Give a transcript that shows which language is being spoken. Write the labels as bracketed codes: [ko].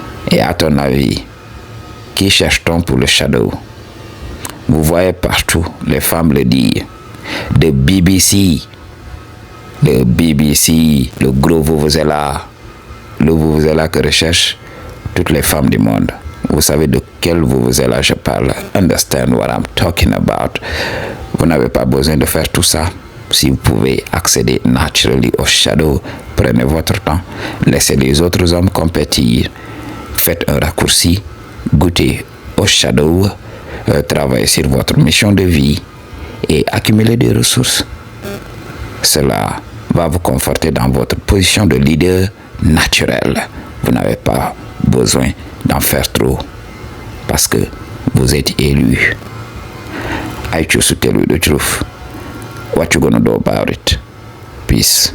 [fr] Et à ton avis, qui cherche-t-on pour le shadow? Vous voyez partout les femmes le dire. De BBC, le gros vuvuzela, le vuvuzela que recherchent toutes les femmes du monde. Vous savez de quel vuvuzela je parle. [en] Understand what I'm talking about. [fr] Vous n'avez pas besoin de faire tout ça. Si vous pouvez accéder naturellement au shadow, prenez votre temps. Laissez les autres hommes compétir. Faites un raccourci. Goûtez au shadow. Travaillez sur votre mission de vie et accumulez des ressources. Cela va vous conforter dans votre position de leader naturel. Vous n'avez pas besoin d'en faire trop parce que vous êtes élu. [en] I choose to tell you the truth. What you gonna do about it? Peace.